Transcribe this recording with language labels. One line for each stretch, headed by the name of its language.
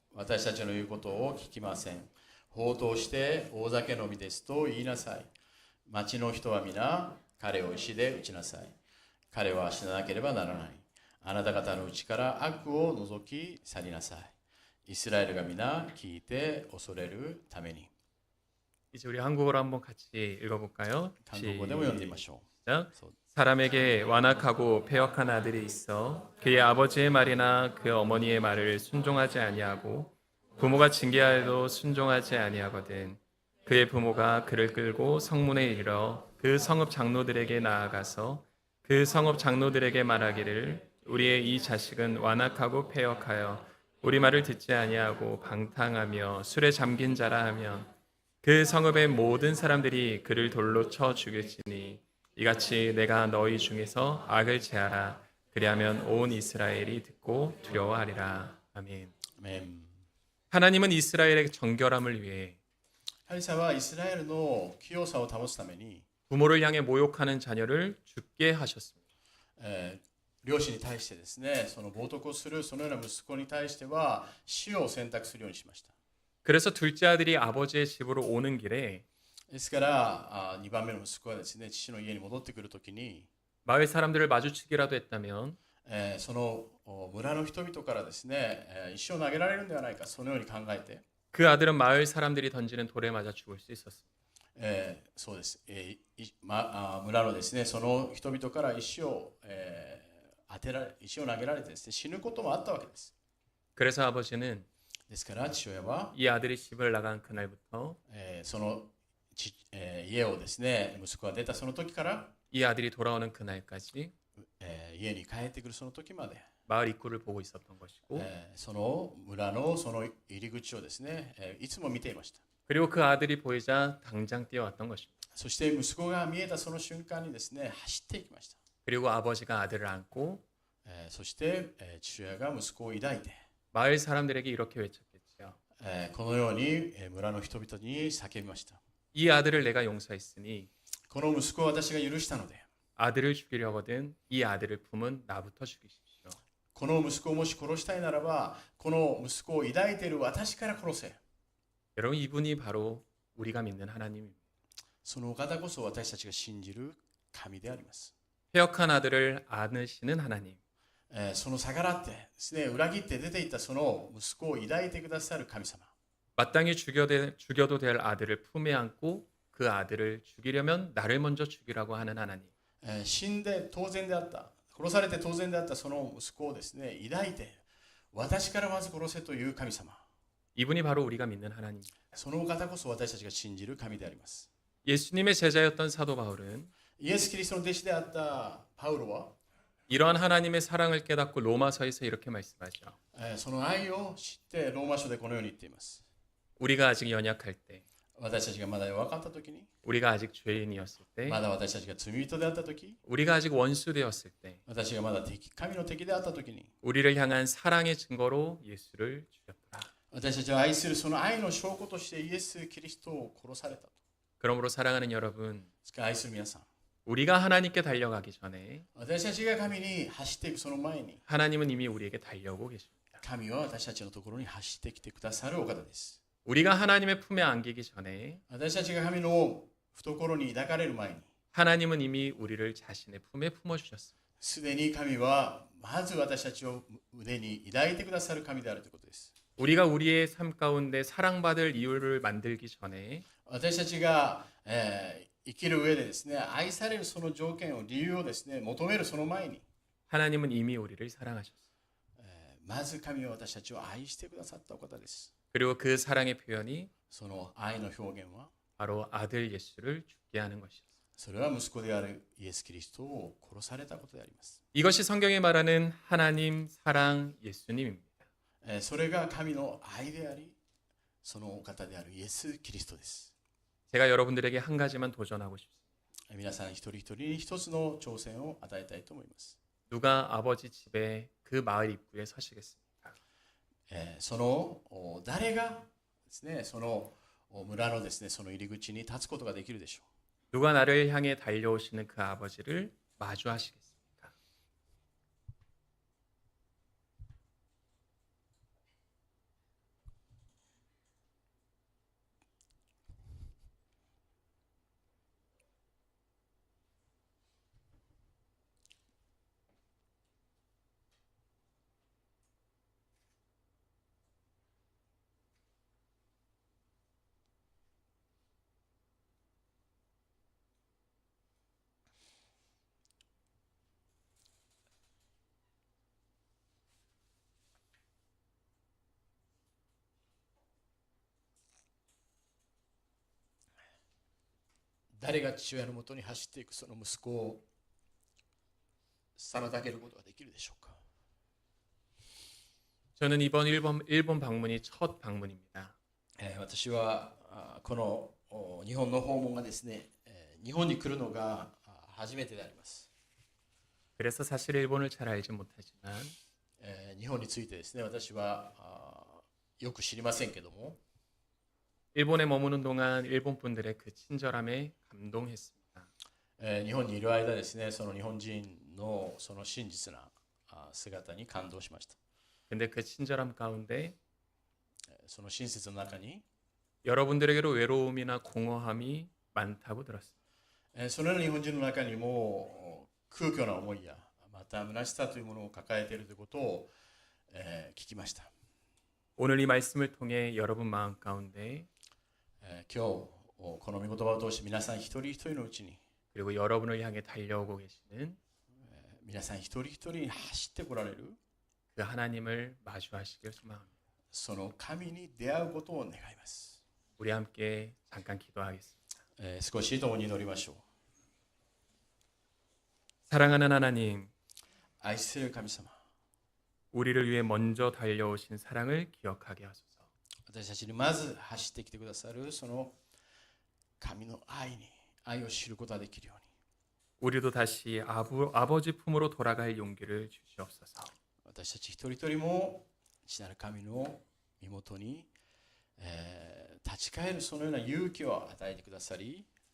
Japanese: 私たちの言うことを聞きません。放蕩して大酒飲みですと言いなさい。町の人は皆彼を石で打ちなさい。彼は死ななければならない。あなた方のうちから悪を除き去りなさい。イスラエルが皆聞いて恐れるために。
Korean: 이제 우리 한국어로 한번 같이 읽어볼까요? 한국어로 읽어보시죠. 시작. 사람에게 완악하고 패역한 아들이 있어 그의 아버지의 말이나 그 어머니의 말을 순종하지 아니하고 부모가 징계하여도 순종하지 아니하거든. 그의 부모가 그를 끌고 성문에 이르러 그 성읍 장로들에게 나아가서 그 성읍 장로들에게 말하기를 우리의 이 자식은 완악하고 패역하여 우리 말을 듣지 아니하고 방탕하며 술에 잠긴 자라 하면 그 성읍의 모든 사람들이 그를 돌로 쳐 죽일지니 이같이 내가 너희 중에서 악을 제하라. 그리하면 온 이스라엘이 듣고 두려워하리라. 아멘. 아멘. 하나님은 이스라엘의 정결함을 위해
Japanese: 神様はイスラエルの清さを保つために
Korean: 부모를 향해 모욕하는 자녀를 죽게 하셨습니다.
Japanese: 両親に対してですね、その冒涜をするそのような息子に対しては死を選択するようにしました。
Korean: 그래서 둘째 아들이 아버지의 집으로 오는 길에
Japanese: ですから2番目の息子がですね、父の家に戻ってくるときに
Korean: 마을 사람들을 마주치기라도 했다면
Japanese: その村の人々からですね、石を投げられるんではないか、そのように考えて
Korean: 그 아들은 마을 사람들이 던지는 돌에 맞아 죽을 수 있었습니다.
Japanese: そうです。村のですね、その人々から石を投げられてですね、死ぬこともあったわけです。
Korean: 그래서 아버지는
Japanese: ですから父親は
Korean: 이 아들이 집을 나간 그날부터
Japanese: その家をですね、息子が出たその時から
Korean: 이 아들이 돌아오는 그날까지
Japanese: 家に帰ってくるその時まで
Korean: 마을 입구를 보고 있었던 것이고
Japanese: その村のその入り口をですね、いつも見ていました。
Korean: 그리고 그 아들이 보이자 당장 뛰어왔던 것입니다.
Japanese: そして息子が見えたその瞬間にですね、走っていきました。
Korean: 그리고 아버지가 아들을 안고
Japanese: そして父親が息子を抱いて
Korean: 마을 사람들에게 이렇게 외쳤겠죠.
Japanese: このように村の人々に叫びました。
Korean: 이 아들을 내가 용서했으니
Japanese: この息子を私が許したので
Korean: 아들을 죽이려거든 이 아들을 품은 나부터 죽이십시오.
Japanese: この息子をもし殺したいならば、この息子を抱いている私から殺せ。
Korean: 여러분 이분이 바로 우리가 믿는 하나님입니다.
Japanese: そのお方こそ私たちが信じる神であります。
Korean: 패역한 아들을 안으시는 하나님.
Japanese: その逆らってですね、裏切って出ていったその息子を抱いてくださる神様。
Korean: 마땅히 죽여도 될 아들을 품에 안고 그 아들을 죽이려면 나를 먼저 죽이라고 하는 하나님.
Japanese: 死んで当然であった、殺されて当然であったその息子をですね、抱いて私からまず殺せという神様。
Korean: 이분이 바로 우리가 믿는 하나님.
Japanese: そのお方こそ私たちが信じる神であります。
Korean: 예수님의 제자였던 사도 바울은
Japanese: イエス・キリストの弟子であったパウロは
Korean: 이러한 하나님의 사랑을 깨닫고 로마서에서 이렇게 말씀하죠.
Japanese: その愛を知ってローマ書でこのように言っています。
Korean: 우리가 아직 연약할 때,
Japanese: 私たちがまだ弱かった時に、
Korean: 우리가 아직 죄인이었을 때,
Japanese: まだ私たちが罪人であった時、
Korean: 우리가 아직 원수 되었을 때,
Japanese: 私がまだ神の敵であった時に、
Korean: 우리를 향한 사랑의 증거로 예수를 죽였더라.
Japanese: 私たちを愛するその愛の証拠としてイエス・キリストを殺されたと。
Korean: 그러므로 사랑하는 여러분,
Japanese: 愛する皆さん、
Korean: 우리가 하나님께 달려가기 전에
Japanese: 私たちが神に走っていくその前に、
Korean: 하나님은 이미 우리에게 달려오고 계십니다.
Japanese: 神は私たちのところに走ってきてくださるお方です。
Korean: 우리가 하나님의 품에 안기기 전에
Japanese: 私たちが神の懐に抱かれる前に、
Korean: 하나님은 이미 우리를 자신의 품에 품어주셨습니다.
Japanese: すでに神はまず私たちを腕に抱いてくださる神であるということです。
Korean: 우리가 우리의 삶 가운데 사랑받을 이유를 만들기 전에
Japanese: 私たちが、生きる上でですね、愛されるその条件を理由をですね、求めるその前に、
Korean: 하나님은 이미 우리를 사랑하셨습니다.
Japanese: まず神は私たちを愛してくださったお方です。
Korean: 그리고 그 사랑의 표현이
Japanese: その愛の表現は
Korean: 바로 아들 예수를 죽게 하는 것이었습니다.
Japanese: それは息子であるイエス・キリストを殺されたことであります。
Korean: 이것이 성경이 말하는 하나님 사랑 예수님입니다.
Japanese: それが神の愛であり、そのお方であるイエス・キリストです。
Korean: 제가 여러분들에게 한 가지만 도전하고 싶습니다.
Japanese: 皆さん一人一人に一つの挑戦を与えたいと思います。
Korean: 누가 아버지 집에 그 마을 입구에 서시겠습니까?
Japanese: その誰がですね、その村のですね、その入り口に立つことができるでしょう。
Korean: 누가 나를 향해 달려오시는 그 아버지를 마주하시겠습니까?
Japanese: 誰が父親のもとに走っていくその息子を妨げることができるでしょうか。
Korean: 저는 이번 일본 방문이 첫 방문입니다.
Japanese: 私はこの日本の訪問がですね、日本に来るのが初めてであります。
Korean: 그래서 사실 일본을 잘 알지 못하지만
Japanese: 日本についてですね、私はよく知りませんけども、
Korean: 일본에 머무는 동안 일본 분들의 그 친절함에 감동했습니다.
Japanese: 日本にいる間ですね、その日本人のその真実な姿に感動しました。
Korean: 근데 그 친절함 가운데
Japanese: その親切の中に
Korean: 여러분들에게로 외로움이나 공허함이 많다고 들었습니다.
Japanese: そのような日本人の中にも空虚な思いやまた虚しさというものを抱えているということを聞きました。
Korean: 오늘 이 말씀을 통해 여러분 마음 가운데
Japanese: 今日この御言葉を通して皆さん一人一人のうちに
Korean: 그리고 여러분을 향해 달려오고 계시는
Japanese: 皆さん一人一人に走ってこられる
Korean: 그 하나님을 마주하시길 소망합니다.
Japanese: その神に出会うことを願います。
Korean: 우리 함께 잠깐 기도하겠습니다.
Japanese: 少し共に祈りましょう。
Korean: 사랑하는 하나님,
Japanese: 愛する神様、
Korean: 우리를 위해 먼저 달려오신 사랑을 기억하게 하소서.
Japanese: 私たちにまず走ってきてくださるその神の愛を知ることができるように
Korean: 우리도 다시 아버지 품으로 돌아갈 용기를 주시옵소서.
Japanese: 私たち一人一人も父なる神の身元に、立ち返るそのような勇気を与えてくださり